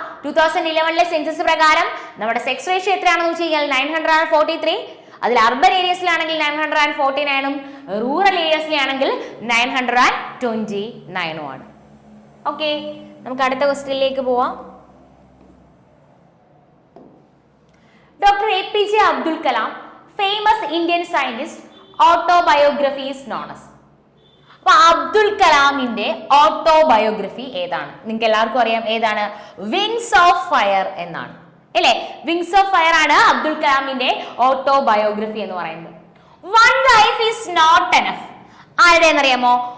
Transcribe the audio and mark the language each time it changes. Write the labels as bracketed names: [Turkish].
[Malayalam] 2011 census പ്രകാരം നമ്മുടെ sex ratio എത്രയാണെന്ന് വെച്ച് കഴിഞ്ഞാൽ 943. അതിൽ അർബൻ ഏരിയസിലാണെങ്കിൽ 949 റൂറൽ ഏരിയസിലാണെങ്കിൽ 929 ആണ്. ഓക്കെ, നമുക്ക് അടുത്ത ക്വസ്റ്റ്യനിലേക്ക് പോവാം. [English] Dr. APJ Abdul Kalam, famous Indian scientist, autobiography is known as. [Malayalam] അപ്പൊ അബ്ദുൽ കലാമിന്റെ ഓട്ടോബയോഗ്രഫി ഏതാണ്? നിങ്ങൾക്ക് എല്ലാവർക്കും അറിയാം ഏതാണ്? വിങ്സ് ഓഫ് ഫയർ എന്നാണ് അല്ലേ? വിങ്സ് ഓഫ് ഫയർ ആണ് അബ്ദുൽ കലാമിന്റെ ഓട്ടോബയോഗ്രഫി എന്ന് പറയുന്നത്. One life is not enough ആരുടെയെന്നറിയാമോ?